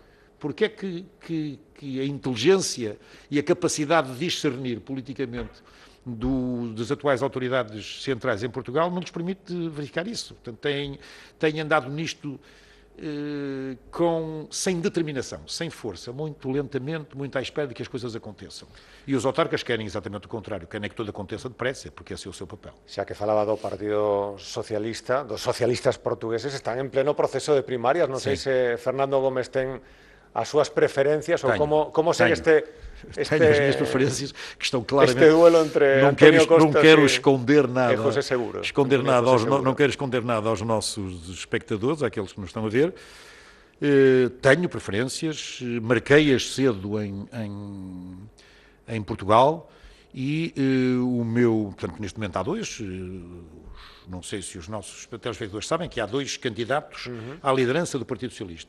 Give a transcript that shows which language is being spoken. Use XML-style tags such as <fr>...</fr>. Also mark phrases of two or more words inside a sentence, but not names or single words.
<pt>Porque é que a inteligência e a capacidade de discernir politicamente das atuais autoridades centrais em Portugal não lhes permite verificar isso. Portanto, têm andado nisto sem determinação, sem força, muito lentamente, muito à espera de que as coisas aconteçam. E os autarcas querem exatamente o contrário, querem que tudo aconteça depressa, porque esse é o seu papel.</pt> <gl>Xa que falaba do Partido Socialista, dos socialistas portugueses, están en pleno proceso de primarias. Non sei se Fernando Gómez ten as súas preferencias ou como segue</gl> <pt>tenho as minhas preferências, que estão claramente...</pt> <gl>Este duelo entre António Costa</gl> <pt>não quero esconder nada,</pt> <gl>José Seguro.</gl> <pt>Não quero esconder nada aos nossos espectadores, àqueles que nos estão a ver. Tenho preferências, marquei-as cedo em Portugal e portanto, neste momento há dois, não sei se os nossos telespectadores sabem, que há dois candidatos à liderança do Partido Socialista.</pt>